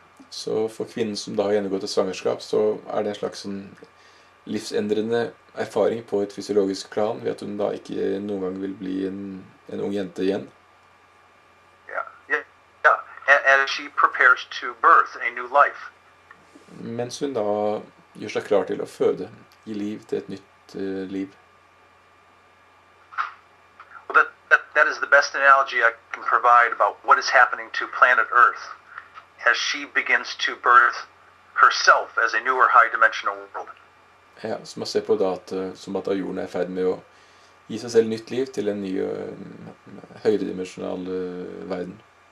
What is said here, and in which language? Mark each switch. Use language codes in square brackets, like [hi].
[no] Så for kvinnen som da har gjennomgått et svangerskap, så er det en slags sånn livsendrende erfaring på et fysiologisk plan, ved at hun da ikke noen gang vil bli en ung jente igjen. [en] Yeah. And she prepares to birth a new life. [no] Mens hun da gjør seg klar til å føde, gi liv til et nytt liv. [en] Well, that is the best analogy I can provide about what is happening to planet Earth as she begins to birth herself as a newer high-dimensional world. [no] Ja, så man ser på da som at jorden er i ferd med å gi seg selv nytt liv til en ny høyredimensjonal verden.